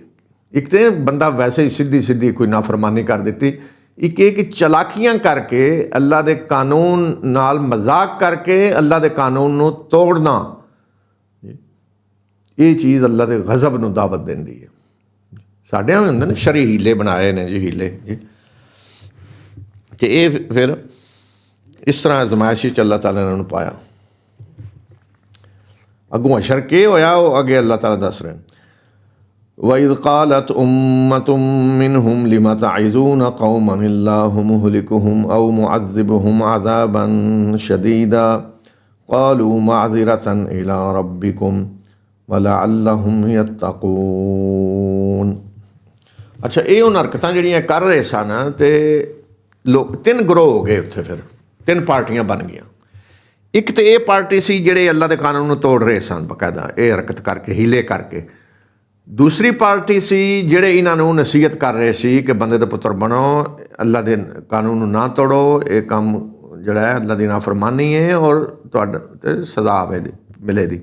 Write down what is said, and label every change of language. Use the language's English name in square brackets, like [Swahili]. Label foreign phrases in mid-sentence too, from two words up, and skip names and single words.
[Punjabi] ਇੱਕ ਤਾਂ ਬੰਦਾ ਵੈਸੇ ਹੀ ਸਿੱਧੀ ਕੋਈ ਨਾਫਰਮਾਨੀ ਕਰ ਦਿੱਤੀ, ਇੱਕ ਇਹ ਕਿ ਚਲਾਕੀਆਂ ਕਰਕੇ ਅੱਲਾ ਦੇ ਕਾਨੂੰਨ ਨਾਲ ਮਜ਼ਾਕ ਕਰਕੇ ਅੱਲਾ ਦੇ ਕਾਨੂੰਨ ਨੂੰ ਤੋੜਨਾ, ਇਹ ਚੀਜ਼ ਅੱਲਾ ਦੇ ਗਜ਼ਬ ਨੂੰ ਦਾਵਤ ਦਿੰਦੀ ਹੈ। ਸਾਡਿਆਂ ਹੁੰਦੇ ਨੇ ਸ਼ਰੀ ਹੀਲੇ ਬਣਾਏ ਨੇ ਜੀ, ਹੀਲੇ ਜੀ। ਅਤੇ ਇਹ ਫਿਰ ਇਸ ਤਰ੍ਹਾਂ ਅਜ਼ਮਾਇਸ਼ 'ਚ ਅੱਲਾਹ ਤਾਲਾ ਨੇ ਉਹਨੂੰ ਪਾਇਆ। ਅੱਗੋਂ ਅਸ਼ਰ ਕੀ ਹੋਇਆ ਉਹ ਅੱਗੇ ਅੱਲਾਹ ਤਾਲਾ ਦੱਸ ਰਹੇ ਨੇ। [Arabic] وَإِذْ قَالَتْ أُمَّةٌ مِّنْهُمْ لِمَ تَعِظُونَ قَوْمًا اللَّهُ مُهْلِكُهُمْ أَوْ مُعَذِّبُهُمْ عَذَابًا شَدِيدًا قَالُوا مَعْذِرَةً إِلَىٰ رَبِّكُمْ وَلَعَلَّهُمْ يَتَّقُونَ۔ [Punjabi] ਅੱਛਾ, ਇਹ ਹੁਣ ਹਰਕਤਾਂ ਜਿਹੜੀਆਂ ਕਰ ਰਹੇ ਸਨ, ਅਤੇ ਲੋਕ ਤਿੰਨ ਗਰੋਹ ਹੋ ਗਏ ਉੱਥੇ, ਫਿਰ ਤਿੰਨ ਪਾਰਟੀਆਂ ਬਣ ਗਈਆਂ। ਇੱਕ ਤਾਂ ਇਹ ਪਾਰਟੀ ਸੀ ਜਿਹੜੇ ਅੱਲਾ ਦੇ ਕਾਨੂੰਨ ਨੂੰ ਤੋੜ ਰਹੇ ਸਨ ਬਕਾਇਦਾ, ਇਹ ਹਰਕਤ ਕਰਕੇ, ਹੀਲੇ ਕਰਕੇ। ਦੂਸਰੀ ਪਾਰਟੀ ਸੀ ਜਿਹੜੇ ਇਹਨਾਂ ਨੂੰ ਨਸੀਹਤ ਕਰ ਰਹੇ ਸੀ ਕਿ ਬੰਦੇ ਦੇ ਪੁੱਤਰ ਬਣੋ, ਅੱਲਾ ਦੇ ਕਾਨੂੰਨ ਨੂੰ ਨਾ ਤੋੜੋ, ਇਹ ਕੰਮ ਜਿਹੜਾ ਹੈ ਅੱਲਾ ਦੀ ਨਾਫਰਮਾਨੀ ਹੈ ਔਰ ਤੁਹਾਡੇ 'ਤੇ ਸਜ਼ਾ ਮਿਲੇ ਦੀ।